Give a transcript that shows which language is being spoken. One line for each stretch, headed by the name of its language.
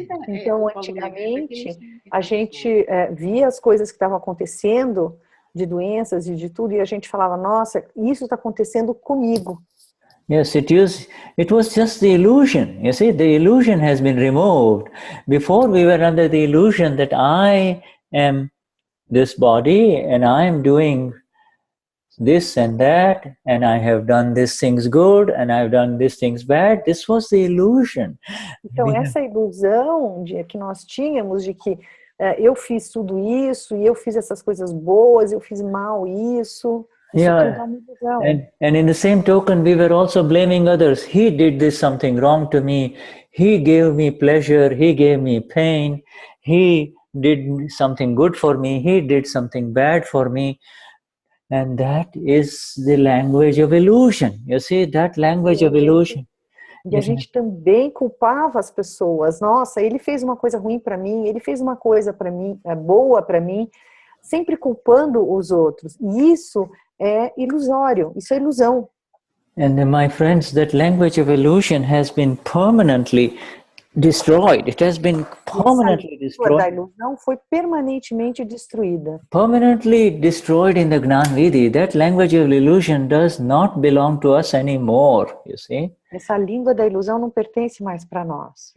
Portuguese: Então, antigamente, a gente via as coisas que estavam acontecendo, de doenças e de tudo, e a gente falava, nossa, isso está acontecendo comigo.
English: Yes, it was just the illusion. You see, the illusion has been removed. Before we were under the illusion that I am this body and I am doing this and that, and I have done these things good and I've done these things bad. This was the illusion.
Portuguese: Então, essa ilusão que nós tínhamos de que eu fiz tudo isso, e eu fiz essas coisas boas, eu fiz mal isso.
English: Yeah, and in the same token, we were also blaming others. He did this something wrong to me. He gave me pleasure. He gave me pain. He did something good for me. He did something bad for me. And that is the language of illusion. You see, that language of illusion.
Portuguese: E a gente também culpava as pessoas. Nossa, ele fez uma coisa ruim para mim, ele fez uma coisa para mim, boa para mim, sempre culpando os outros. E isso é ilusório, isso é ilusão.
English: And my friends, that language of illusion has been permanently destroyed. It has been permanently destroyed.
Portuguese: A ilusão foi permanentemente destruída.
English: Permanently destroyed in the Gnan Vidhi. That language of illusion does not belong to us anymore, you see.
Portuguese: Essa língua da ilusão não pertence mais para nós.